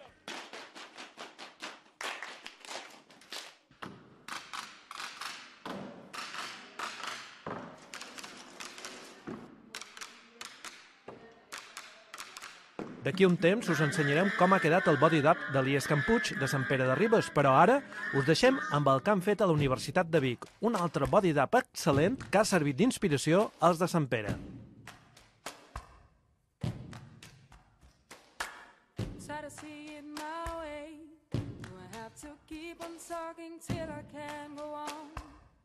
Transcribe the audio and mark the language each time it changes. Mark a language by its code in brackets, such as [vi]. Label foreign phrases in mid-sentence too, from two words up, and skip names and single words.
[ca] D'aquí un temps us ensenyarem com ha quedat el [en] body dub [ca] de l'IES Can Puig de Sant Pere de Ribes, però ara us deixem amb el que han fet a la Universitat de Vic, un altre [en] body dub [ca] excel·lent que ha servit d'inspiració als de Sant Pere. [en] Try to see it my way. Do I have to keep on talking till I can't go on?